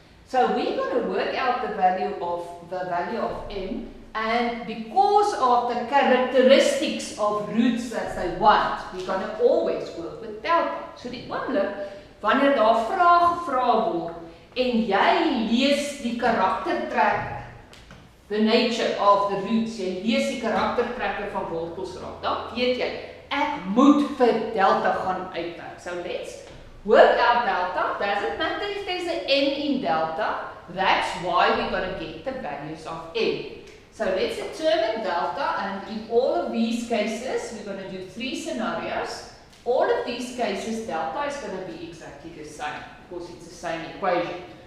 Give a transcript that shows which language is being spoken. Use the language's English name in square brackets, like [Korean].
[English] So we're going to work out the value of m, and because of the characteristics of roots that they want, we're going to always work with delta. [Afrikaans] So die oomblik wanneer daar vrae gevra word en jy lees die karaktertrek, [English] the nature of the roots, [Afrikaans] jy lees die karaktertrekke van wortels raak, dan weet jy, ek moet vir delta gaan uitwerk. [English] So let's work out delta. Doesn't matter if there's an n in delta, that's why we're going to get the values of n. So let's determine delta, and in all of these cases, we're going to do 3 scenarios. All of these cases, delta is going to be exactly the same, because it's the same equation.